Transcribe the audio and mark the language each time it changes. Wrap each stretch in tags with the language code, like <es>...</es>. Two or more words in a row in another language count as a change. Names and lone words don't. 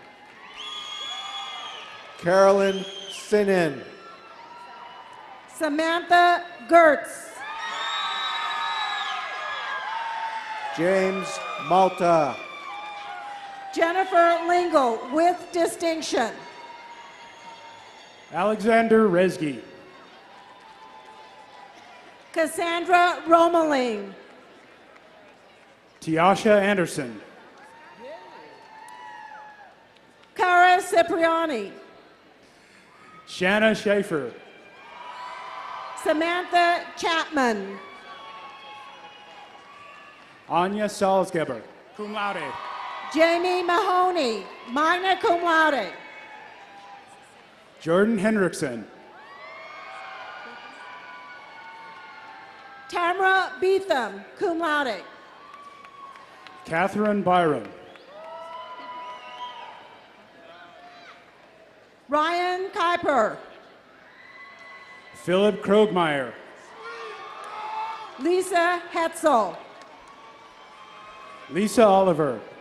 <en>Carolyn Sinnen. Samantha Gertz. James Malta. Jennifer Lingle with distinction. Alexander Resge. Cassandra Romaling. Tiasha Anderson. Cara Cipriani. Shanna Schaefer. Samantha Chapman. Anya Salzgeber,</en> <la>cum laude.</la> <en>Jamie Mahoney,</en> <la>magna cum laude.</la> <en>Jordan Hendrickson. Tamara Beetham,</en> <la>cum laude.</la> <en>Catherine Byron. Ryan Kuiper. Philip Krogmeyer. Lisa Hetzel. Lisa Oliver.</en>